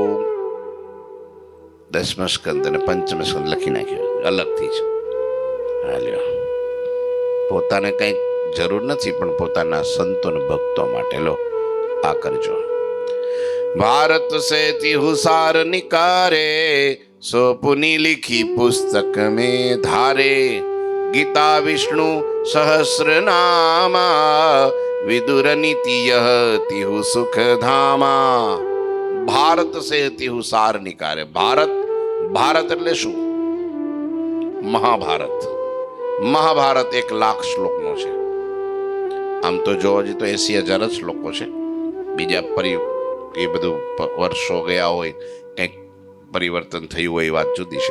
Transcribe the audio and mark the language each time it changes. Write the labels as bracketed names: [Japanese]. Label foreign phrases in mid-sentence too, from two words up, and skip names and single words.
[Gujarati] 10મ સ્કંદ અને 5મ સ્કંદ લખી નાખ્યો અલગથી છે. હાલ્યો, પોતાને કંઈક જરૂર નથી, પણ પોતાના સંતો અને ભક્તો માટે લો આ કરજો. [Hindi] भारत से तिहुसार निकारे, सो पुनी लिखी पुस्तक में धारे. गीता विष्णु सहस्र नामा, विदुर नीति यह तिहु सुख धामा. भारत से तिहुसार निकारे. [Gujarati] ભારત એટલે શું? મહાભારત. મહાભારત 1,00,000 શ્લોકનો છે. આમ તો જોવા જઈએ તો 80,000 જ શ્લોકો છે. બીજા એ બધું વર્ષો ગયા હોય, કંઈક પરિવર્તન થયું હોય, વાત જુદી છે.